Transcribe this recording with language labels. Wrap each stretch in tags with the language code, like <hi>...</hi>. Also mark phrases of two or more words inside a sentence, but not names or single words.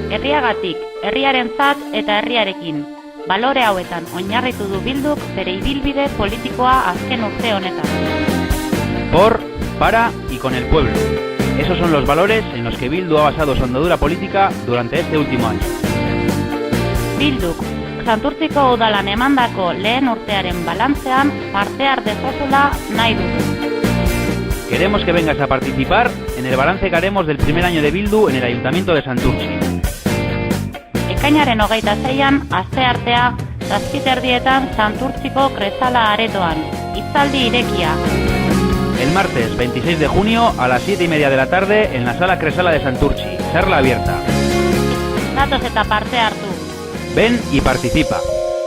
<eu>herriagatik, herriarentzat eta herriarekin. Balore hauetan oinarritu du Bilduk bere ibilbide politikoa azken urte honetan.</eu> <es>Por, para y con el pueblo. Esos son los valores en los que Bildu ha basado su andadura política durante este último año.</es> <eu>Bilduk, Santurtziko udalan emandako lehen urtearen balantzean parte har dezazula nahi dugu.</eu> <es>Queremos que vengas a participar en el balance que haremos del primer año de Bildu en el Ayuntamiento de Santurtzi.</es> <eu>Ekainaren 26an, asteartea, 7:30 Santurtziko Kresala aretoan. Hitzaldi irekia.</eu> <es>El martes 26 de junio a las 7:30 de la tarde en la Sala Kresala de Santurtzi. Charla abierta.</es> <eu>Datoz eta parte hartu.</eu> <es>Ven y participa.</es>